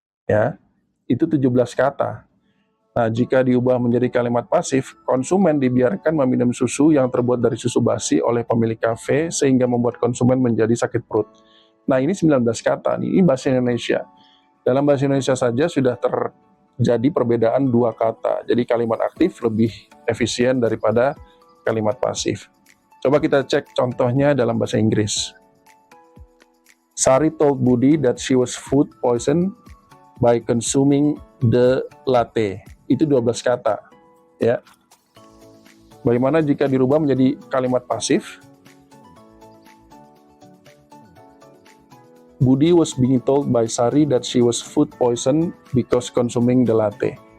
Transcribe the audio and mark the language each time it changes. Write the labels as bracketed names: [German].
[Indonesian] Ya, itu 17 kata. Nah, jika diubah menjadi kalimat pasif, konsumen dibiarkan meminum susu yang terbuat dari susu basi oleh pemilik kafe sehingga membuat konsumen menjadi sakit perut. Nah, ini 19 kata, ini bahasa Indonesia. Dalam bahasa Indonesia saja sudah terjadi perbedaan 2 kata. Jadi kalimat aktif lebih efisien daripada kalimat pasif. Coba kita cek contohnya dalam bahasa Inggris. [English] Sari told Budi that she was food poisoned by consuming the latte. [Indonesian] Itu 12 kata. Ya. Bagaimana jika dirubah menjadi kalimat pasif? [English] Budi was being told by Sari that she was food poisoned because consuming the latte.